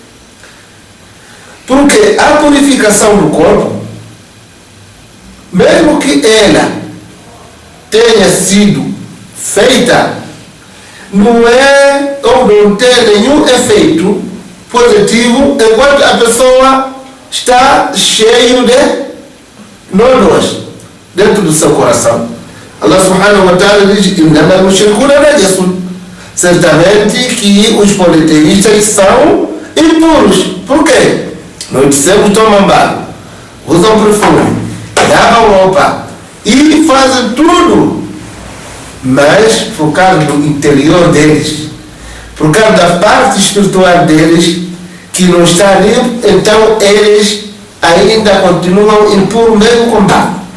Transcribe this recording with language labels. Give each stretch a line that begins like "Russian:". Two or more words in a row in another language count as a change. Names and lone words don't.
Portuguese: Porque a purificação do corpo, mesmo que ela tenha sido feita, não é ou não tem nenhum efeito positivo enquanto a pessoa está cheio de nódoas dentro do seu coração.
Arabic: الله سبحانه وتعالى diz: "إنما المشركون نجس."
Portuguese: Certamente que os politeístas são impuros. Por quê? Nós dissemos: tomam banho, usam perfume, lavam roupa e fazem tudo, mas por causa do interior deles, por causa da parte espiritual deles que não está limpo, então eles ainda continuam impuros mesmo com banho.